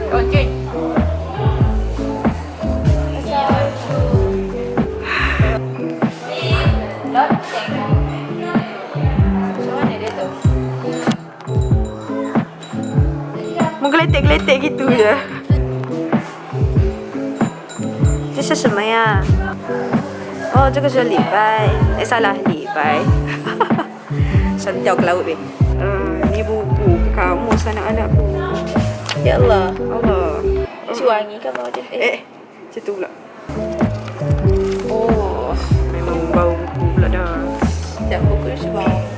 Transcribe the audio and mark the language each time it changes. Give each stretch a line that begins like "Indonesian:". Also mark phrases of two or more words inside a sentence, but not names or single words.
Malay: Okey. Menggeletek-geletek gitu je.
Chinese: 这是什么呀？哦，这个是礼拜，salah 礼拜。
Malay: Santiaw ke laut ni. Ni buku kamus anak-anakku. Ya Allah. Allah. Si wangi kan bawa dia. Macam tu pula. Oh, memang bau buku pula dah. Sekejap buku dia sebab.